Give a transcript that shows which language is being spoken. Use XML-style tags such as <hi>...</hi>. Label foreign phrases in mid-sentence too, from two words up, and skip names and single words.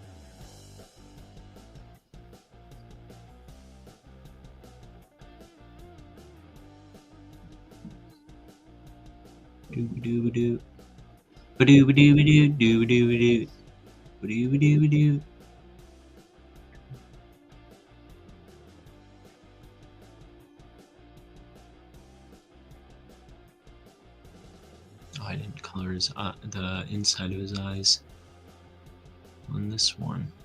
<en>Doo-ba-doo-ba-doo. Ba-doo-ba-doo-ba-doo. Doo-ba-doo-ba-doo. Ba-doo-ba-doo-ba-doo. Oh, I didn't color his the inside of his eyes on this one.</en>